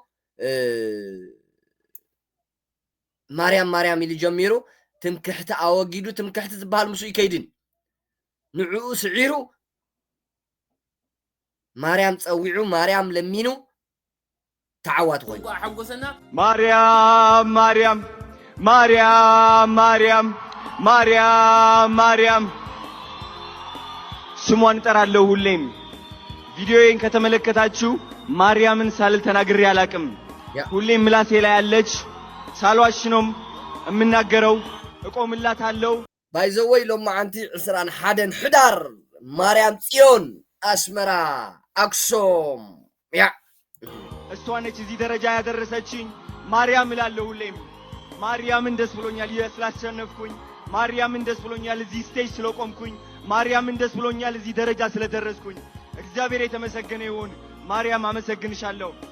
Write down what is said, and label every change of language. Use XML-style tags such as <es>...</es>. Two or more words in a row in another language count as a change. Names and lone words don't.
<ti>ማርያም ኢሉ ጀሚሩ ትምክሕቲ ኣወጊዱ ትምክሕቲ ዝበሃል ምስ ይከይድን ንዕኡ ስዒሩ ማርያም ፀዊዑ ማርያም ለሚኑ ተዓዋት ኮይኑ ሓጎሰና</ti> <am>ማርያም ስሟን እጠራለሁ ሁሌም ቪዲዮዬን ከተመለከታችሁ ማርያምን ሳልል ተናግሬ አላቅም ሁሌም ምላሴ ላይ ያለች ሳልዋሽ ነው የምናገረው እቆምላታለሁ</am> <ti>ባይዘወይ ሎማዓንቲ 21 ሕዳር ማርያም ጽዮን አስመራ አክሱም ያ</ti> <am>እሷ ነች እዚህ ደረጃ ያደረሰችኝ ማርያም እላለሁ ሁሌም ማርያምን ደስ ብሎኛል ስላሸነፍኩኝ ማርያምን ደስ ብሎኛል እዚህ ስቴጅ ስለቆምኩኝ ማርያምን ደስ ብሎኛል እዚህ ደረጃ ስለደረስኩኝ እግዚአብሔር የተመሰገነ ይሁን ማርያም አመሰግንሻለሁ</am>